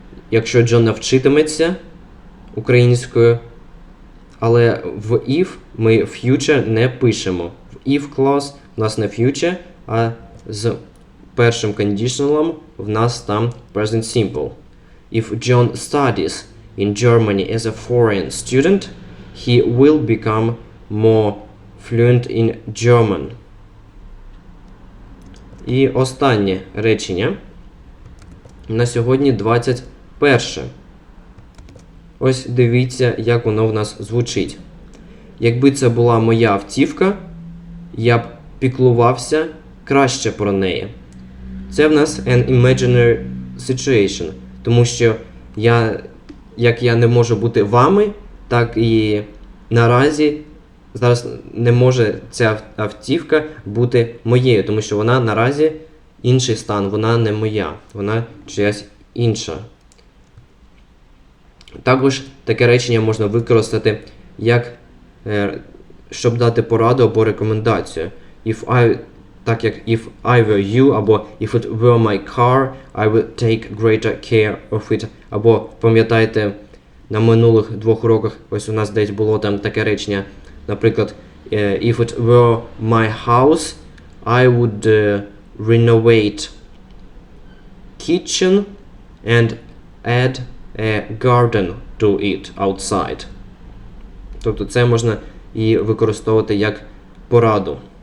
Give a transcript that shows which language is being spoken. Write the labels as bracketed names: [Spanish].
[Ukrainian] Якщо Джон навчитиметься українською, але в if ми future не пишемо. В if clause у нас не future, а з першим conditional в нас там present simple. [English] If John studies in Germany as a foreign student, he will become more fluent in German. [Ukrainian] І останнє речення на сьогодні 21. Ось дивіться, як воно в нас звучить. Якби це була моя автівка, я б піклувався краще про неї. Це в нас [English] an imaginary situation, [Ukrainian] тому що як я не можу бути вами, так і наразі зараз не може ця автівка бути моєю, тому що вона наразі інший стан, вона не моя, вона чиясь інша. Також таке речення можна використати як, щоб дати пораду або рекомендацію. Так як [English] if I were you, [Ukrainian] або [English] if it were my car, I would take greater care of it. [Ukrainian] Або, пам'ятаєте, на минулих 2 уроках, ось у нас десь було там таке речення, наприклад, [English] if it were my house, I would renovate kitchen and add a garden to it outside. [Ukrainian] Тобто це можна і використовувати як пораду.